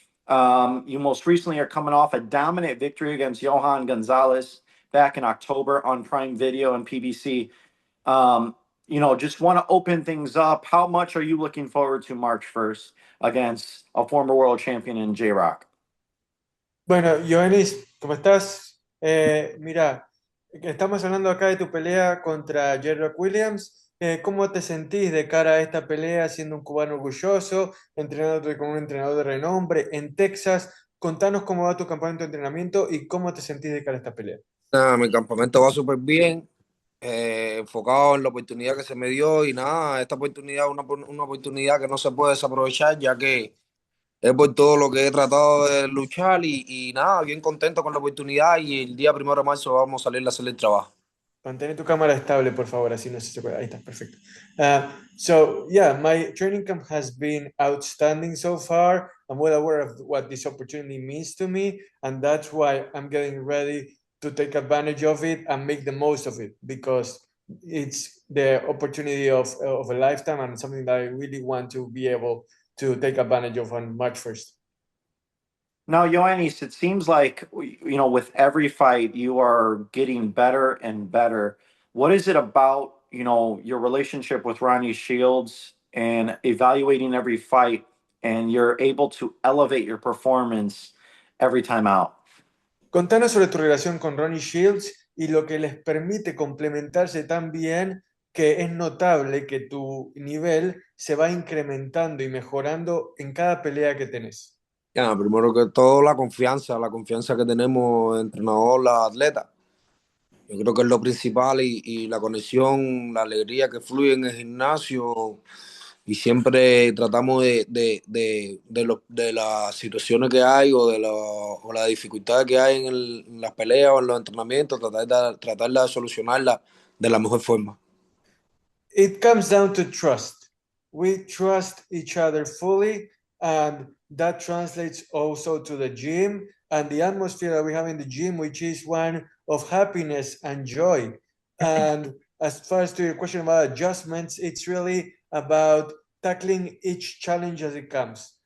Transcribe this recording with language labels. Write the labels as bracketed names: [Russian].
[English] You most recently are coming off a dominant victory against Johan Gonzalez back in October on Prime Video and PBC. Um, just want to open things up. How much are you looking forward to March 1st against a former world champion in J Rock? [Spanish] Bueno, Joanis, ¿cómo estás? Mira, estamos hablando acá de tu pelea contra Gervonta Williams. ¿Cómo te sentís de cara a esta pelea siendo un cubano orgulloso, entrenándote con un entrenador de renombre en Texas? Contanos cómo va tu campamento de entrenamiento y cómo te sentís de cara a esta pelea. Nada, mi campamento va súper bien, enfocado en la oportunidad que se me dio y nada, esta oportunidad es una oportunidad que no se puede desaprovechar ya que es por todo lo que he tratado de luchar y nada, bien contento con la oportunidad y el día 1 de marzo vamos a salir a hacer el trabajo. Mantén tu cámara estable, por favor, así no se puede. Ahí está, perfecto. [English] So, yeah, my training camp has been outstanding so far. I'm well aware of what this opportunity means to me, and that's why I'm getting ready to take advantage of it and make the most of it because it's the opportunity of a lifetime and something that I really want to be able to take advantage of on March 1st. Now, Ioannis, it seems like, with every fight, you are getting better and better. What is it about, your relationship with Ronnie Shields and evaluating every fight, and you're able to elevate your performance every time out? [Spanish] Contanos sobre tu relación con Ronnie Shields y lo que les permite complementarse tan bien que es notable que tu nivel se va incrementando y mejorando en cada pelea que tenés. Ya, primero que todo la confianza que tenemos entrenador, la atleta. Yo creo que es lo principal y la conexión, la alegría que fluye en el gimnasio y siempre tratamos de las situaciones que hay o las dificultades que hay en las peleas o en los entrenamientos, tratar de solucionarlas de la mejor forma. [English] It comes down to trust. We trust each other fully, and that translates also to the gym and the atmosphere that we have in the gym, which is one of happiness and joy. And as far as to your question about adjustments, it's really about tackling each challenge as it comes.